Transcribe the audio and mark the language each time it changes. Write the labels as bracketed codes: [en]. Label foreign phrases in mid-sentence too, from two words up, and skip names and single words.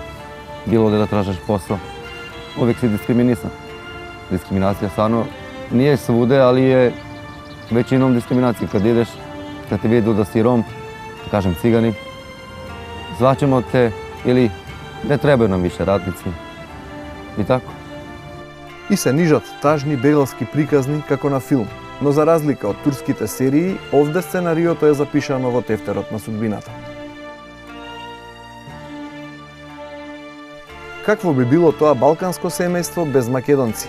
[bs] Bilo ovde da tražaš posao. Uvijek si diskriminisan. Diskriminacija stvarno nije svude, ali je većinom diskriminacije. Kad ideš, kad te vidu da si Rom, da kažem cigani, zvaćemo te ili ne trebaju nam više radnici. I tako. [mk] И се нижат тажни бегалски приказни како на филм, но за разлика од турските серии, овде сценариото е запишано во тефтерот на судбината. Какво би било тоа балканско семејство без македонци?